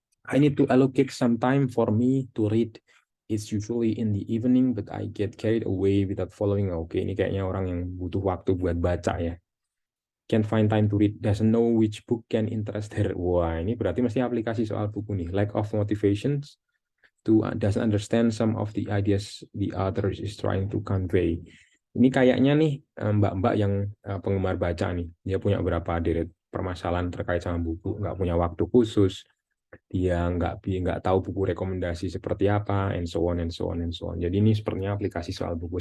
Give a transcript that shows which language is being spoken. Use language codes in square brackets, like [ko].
[en] I need to allocate some time for me to read. It's usually in the evening, but I get carried away without following. [id] Oke, ini kayaknya orang yang butuh waktu buat baca ya. [en] Can't find time to read, doesn't know which book can interest her. [id] Wah, ini berarti mesti aplikasi soal buku nih. [en] Lack of motivations to doesn't understand some of the ideas the author is trying to convey. [id] Ini kayaknya nih mbak-mbak yang penggemar baca nih. Dia punya beberapa deret permasalahan terkait sama buku, nggak punya waktu khusus, dia nggak tahu buku rekomendasi seperti apa, [en] and so on and so on [id] and so on. Jadi ini sepertinya aplikasi soal buku.